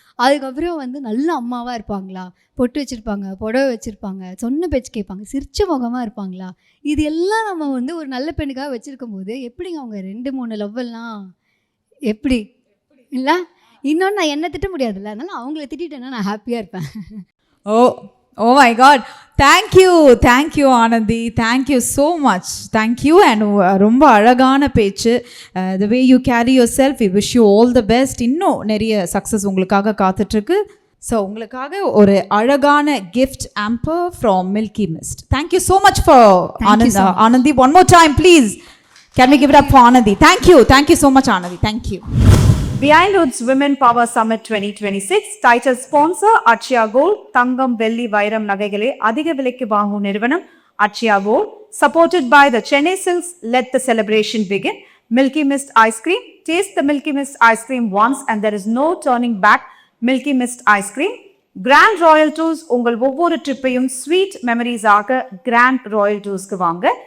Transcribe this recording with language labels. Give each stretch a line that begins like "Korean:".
Tamil: அதுக்கப்புறம் வந்து நல்ல அம்மாவாக இருப்பாங்களா, பொட்டு வச்சுருப்பாங்க, புடவை வச்சுருப்பாங்க, சொன்ன பேச்சு கேட்பாங்க, சிரிச்ச முகமாக இருப்பாங்களா, இது எல்லாம் நம்ம வந்து ஒரு நல்ல பெண்ணுக்காக வச்சுருக்கும் போது எப்படிங்க அவங்க 2-3 லவ்வெல்லாம் எப்படி இல்லை? இன்னொன்று நான் என்ன திட்ட முடியாதுல்ல, அதனால் அவங்கள திட்டேன்னா நான் ஹாப்பியாக இருப்பேன்.
English: Oh my God. Thank you Anandhi. Thank you so much. Thank you.
Tamil: And ரொம்ப அழகான பேச்சு.
English: The way you carry yourself, we wish you all the best.
Tamil: இன்னும் நிறைய சக்ஸஸ் உங்களுக்காக காத்துட்ருக்கு. ஸோ உங்களுக்காக ஒரு அழகான gift Amber from milky mist.
English: Thank you so much for Anandhi. One more time please. Can we give it up for Anandhi? Thank you so much Anandhi. Thank you. Behind Woods Women Power Summit 2026 title sponsor Achya Gold.
Tamil: தங்கம் வெள்ளி வைரம் நகைகளை அதிக விலைக்கு வாங்கும் நிறுவனம் Achya Gold.
English: Supported by the Chennai Silks. Let the celebration begin. Milky Mist ice cream. Taste the Milky Mist ice cream once and there is no turning back. Milky Mist ice cream. Grand Royal Tours.
Tamil: உங்கள் ஒவ்வொரு ட்ரிப்பையும் sweet memories ஆக Grand Royal Toursக்கு வாங்க.